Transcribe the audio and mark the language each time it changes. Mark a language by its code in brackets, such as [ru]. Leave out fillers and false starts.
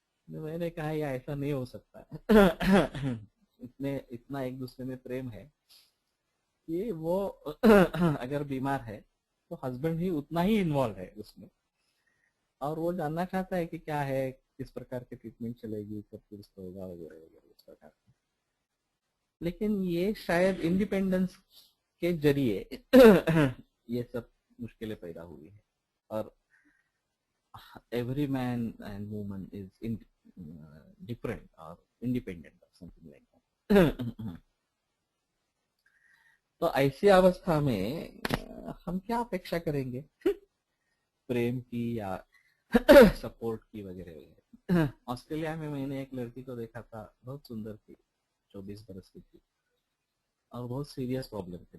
[hi] मैंने कहा या ऐसा नहीं हो सकता. इतना एक दूसरे में प्रेम है कि वो अगर बीमार है तो हस्बैंड भी उतना ही इन्वॉल्व है उसमें, और वो जानना चाहता है कि क्या है, किस प्रकार की ट्रीटमेंट चलेगी, कब दुरुस्त होगा वगैरह वगैरह इस प्रकार का. लेकिन ये शायद इंडिपेंडेंस के जरिए ये सब मुश्किलें पैदा हुई है. और [en] every man and woman is different or independent or something like that. [hi] तो ऐसी अवस्था में हम क्या अपेक्षा करेंगे प्रेम की या सपोर्ट की वगैरह वगैरह. ऑस्ट्रेलिया में मैंने एक लड़की को देखा था, बहुत सुंदर थी, 24 बरस की थी, और बहुत सीरियस प्रॉब्लम थे.